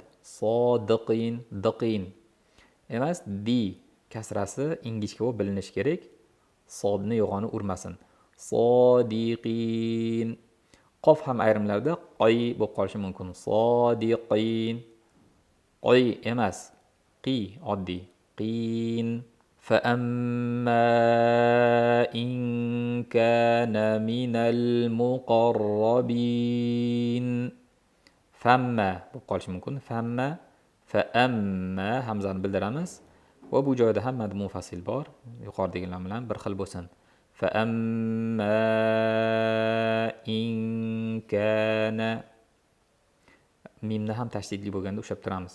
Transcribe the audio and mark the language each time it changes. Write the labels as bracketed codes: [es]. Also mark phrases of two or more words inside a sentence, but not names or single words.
[uz] Sodiqin, diqin emas, di kasrasi ingichka bo'lib bilinishi kerak. Sodni yo'g'oni urmasin. Sodiqin. Qof ham ayrimlarda qoy bo'lib qolishi mumkin. Sodiqin. Qoy emas, qi oddiy. Qin. [ar] فأما إن كان من المقربين فما [uz] bo'lib qolishi mumkin. Famma, faamma hamzani bildiramiz va bu joyda ham mad munfasil bor. Yuqoridagilar bilan bir xil bo'lsin. [ar] فأما إن كان [uz] mimni ham tashdidli bo'lganda ushlab turamiz.